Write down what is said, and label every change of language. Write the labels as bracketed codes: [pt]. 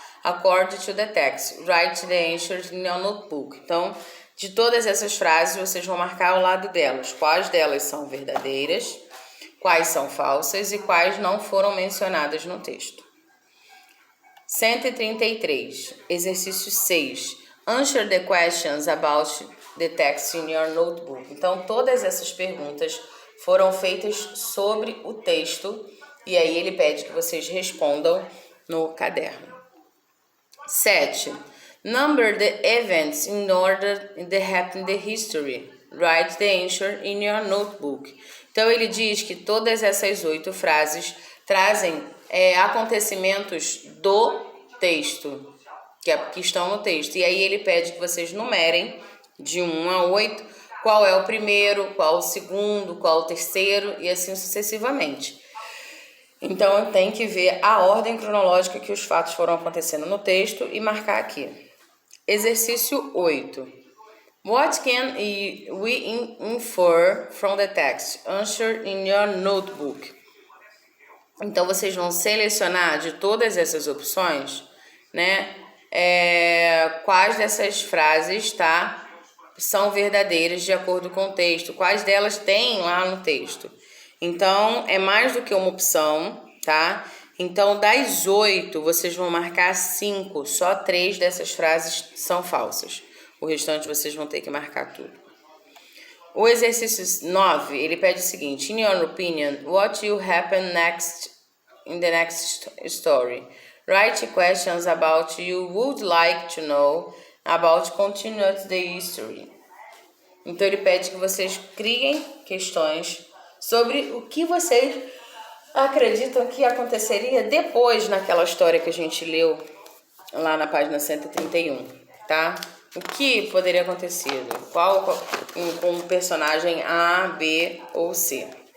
[en] According to the text, write the answers in your notebook. [pt] Então, de todas essas frases, vocês vão marcar ao lado delas quais delas são verdadeiras, quais são falsas e quais não foram mencionadas no texto. 133. Exercício 6. [en] Answer the questions about the text in your notebook. [pt] Então, todas essas perguntas foram feitas sobre o texto e aí ele pede que vocês respondam no caderno. 7. [en] Number the events in order that happened in the history. Write the answer in your notebook. [pt] Então, ele diz que todas essas 8 frases trazem acontecimentos do texto, que estão no texto. E aí ele pede que vocês numerem de 1 a 8 qual é o primeiro, qual o segundo, qual o terceiro e assim sucessivamente. Então, tem que ver a ordem cronológica que os fatos foram acontecendo no texto e marcar aqui. Exercício 8. [en] What can we infer from the text? Answer in your notebook. [pt] Então, vocês vão selecionar de todas essas opções, né? Quais dessas frases, tá? São verdadeiras de acordo com o texto. Quais delas tem lá no texto. Então, é mais do que uma opção, tá? Então, das 8, vocês vão marcar 5. Só 3 dessas frases são falsas. O restante vocês vão ter que marcar tudo. O exercício 9, ele pede o seguinte: [en] in your opinion, what will happen next in the next story? Write questions about you would like to know about continued the history. [pt] Então ele pede que vocês criem questões sobre o que vocês acreditam que aconteceria depois naquela história que a gente leu lá na página 131, tá? O que poderia acontecer? Qual com o personagem A, B ou C?